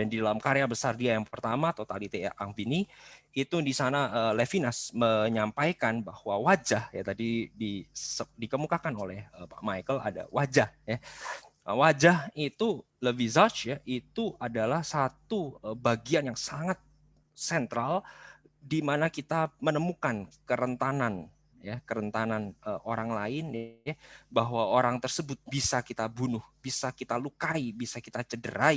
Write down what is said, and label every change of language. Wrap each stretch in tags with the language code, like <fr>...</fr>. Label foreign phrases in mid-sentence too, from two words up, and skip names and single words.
<id>Dan di dalam karya besar dia yang pertama, Totalité et Infini, itu di sana Levinas menyampaikan bahwa wajah ya, tadi dikemukakan oleh Pak Michael, ada wajah ya. Wajah itu,</id> <fr>le visage</fr> <id>ya, itu adalah satu bagian yang sangat sentral di mana kita menemukan kerentanan ya, kerentanan orang lain ya, bahwa orang tersebut bisa kita bunuh, bisa kita lukai, bisa kita cederai.</id>